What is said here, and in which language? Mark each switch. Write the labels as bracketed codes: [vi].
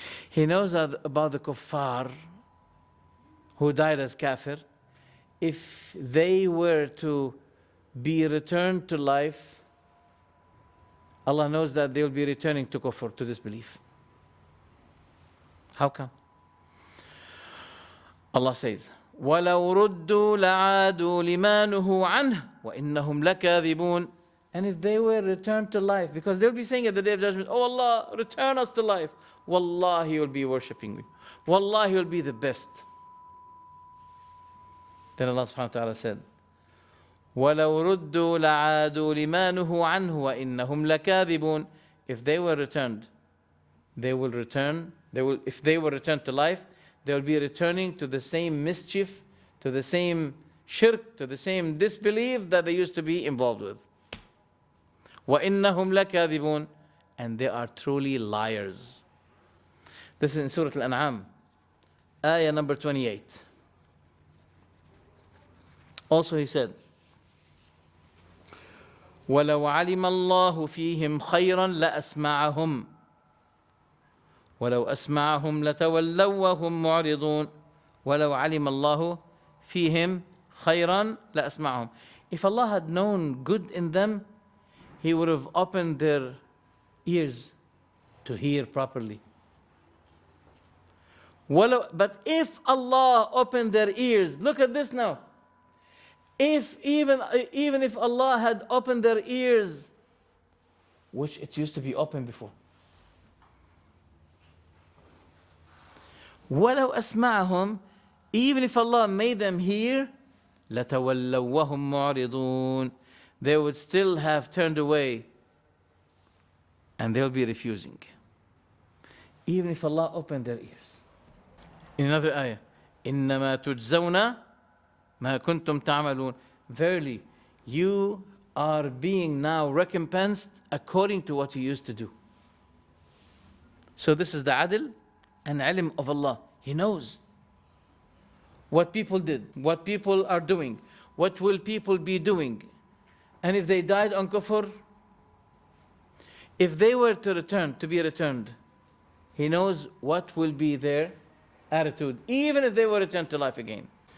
[en] He knows about the kuffar who died as kafir. If they were to be returned to life, Allah knows that they will be returning to kufr, to disbelief. How come? Allah says, [ar] وَلَوْ رُدُّوا لَعَادُوا لِمَا نُهُوا عَنْهُ وَإِنَّهُمْ لَكَاذِبُونَ. [en] And if they were returned to life, because they'll be saying at the Day of Judgment, oh Allah, return us to life. Wallahi, you'll be worshipping me. Wallahi, you'll be the best. Then Allah subhanahu wa ta'ala said, [ar] وَلَوْ رُدُّوا لَعَادُوا لِمَا نُهُوا عَنْهُ وَإِنَّهُمْ لَكَاذِبُونَ. [en] If they were returned, if they were returned to life, they will be returning to the same mischief, to the same shirk, to the same disbelief that they used to be involved with. [ar] وَإِنَّهُمْ لَكَاذِبُونَ. [en] And they are truly liars. This is in Surah Al-An'am, ayah number 28. [ar] Also He said, وَلَوْ عَلِمَ اللَّهُ فِيهِمْ خَيْرًا لَأَسْمَعَهُمْ وَلَوْ أَسْمَعَهُمْ لَتَوَلَّوْا وَهُمْ مُعْرِضُونَ وَلَوْ عَلِمَ اللَّهُ فِيهِمْ خَيْرًا لَأَسْمَعَهُمْ. [en] If Allah had known good in them, He would have opened their ears to hear properly. But if Allah opened their ears, look at this now. Even if Allah had opened their ears, which it used to be open before, [ar] وَلَوْ أَسْمَعَهُمْ, [en] even if Allah made them hear, [ar] لَتَوَلَّوْا وَهُمْ مُعْرِضُونَ, [en] they would still have turned away and they'll be refusing, even if Allah opened their ears. In another ayah, [ar] إِنَّمَا تُجْزَوْنَ مَا كُنْتُمْ تَعْمَلُونَ. [en] Verily, you are being now recompensed according to what you used to do. So this is the adl and ilm of Allah. He knows what people did, what people are doing, what will people be doing. And if they died on kufr, if they were to be returned, He knows what will be their attitude, even if they were returned to life again.